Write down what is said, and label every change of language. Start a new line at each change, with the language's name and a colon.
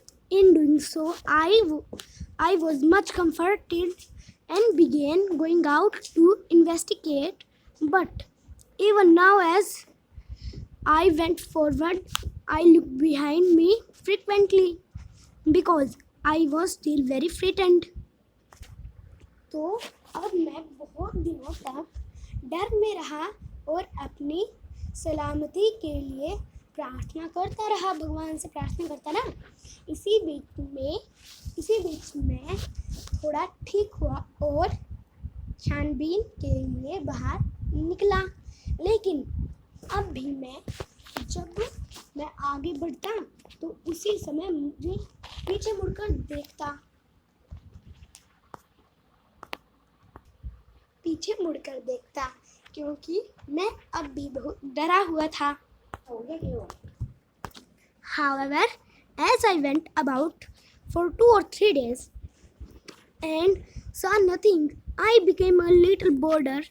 English: In doing so, I was much comforted and began going out to investigate. But even now, as I went forward, I looked behind me frequently because I was still very frightened.
Hindi: तो अब मैं बहुत दिनों तक डर में रहा और अपनी सलामती के लिए प्रार्थना करता रहा, भगवान से प्रार्थना करता रहा। इसी बीच में थोड़ा ठीक हुआ और छानबीन के लिए बाहर निकला। लेकिन अब भी जब मैं आगे बढ़ता तो उसी समय मुझे पीछे मुड़कर देखता पीछे मुड़कर देखता, क्योंकि मैं अब भी बहुत डरा हुआ था। हो गया क्यों?
English: However, as I went about for 2 or 3 days and saw nothing, I became a little bolder.